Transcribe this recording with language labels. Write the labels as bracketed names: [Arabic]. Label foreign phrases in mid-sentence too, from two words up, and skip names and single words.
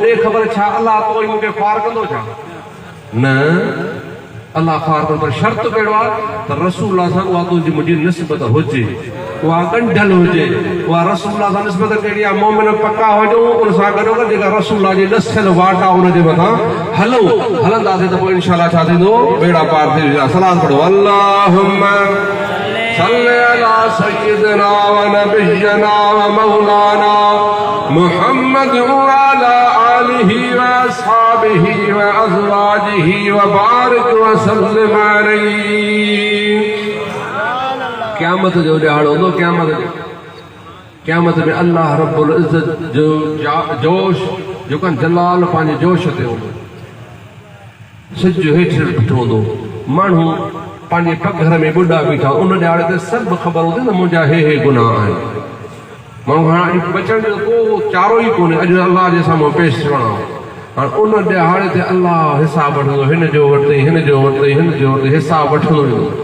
[Sindhi] ॾे ख़बर छा अल्लाह तो मूंखे ख्वार कंदो छा न अल्लाह ख्वार कंदो पर शर्त कहिड़ो आहे त रसूल सां उहा तुंहिंजी मुंहिंजी निस्बत हुजे उहा ॻंढियल हुजे उहा रसूल सां निस्बत कहिड़ी आहे मोमिन पका हुजूं उन सां गॾोगॾु जेका रसूल जी ॾसियल वाट आहे उनजे मथां हलो हलंदासीं त पोइ इनशाअल्लाह छा थींदो बेड़ा पार थी वेंदा सलाम पढ़ो [Arabic] اللهم صل على سيدنا ونبينا ومولانا محمد وعلى آله وأصحابه وأزواجه وبارك وسلم عليه [Sindhi] क़यामत जो ॾियारो हूंदो क़यामत में अल्लाह [Arabic] رب العزة [Sindhi] जो जोश जो कन जलाल पंहिंजे जोश ते हूंदो सिज हेठि बीठो हूंदो माण्हू पंहिंजे पघर में ॿुढा बीठा उन ॾियारे ते सभु ख़बर हूंदी न मुंहिंजा हे गुनाह आहिनि माण्हू हाणे बचण जो को चारो ई कोन्हे अॼु अल्लाह जे साम्हूं पेश थियणो हाणे उन ॾिहाड़े ते अलाह हिसाब वठंदो हिन जो वरितई हिन जो वरितई हिन जो वरितई हिसाब वठंदो वेंदो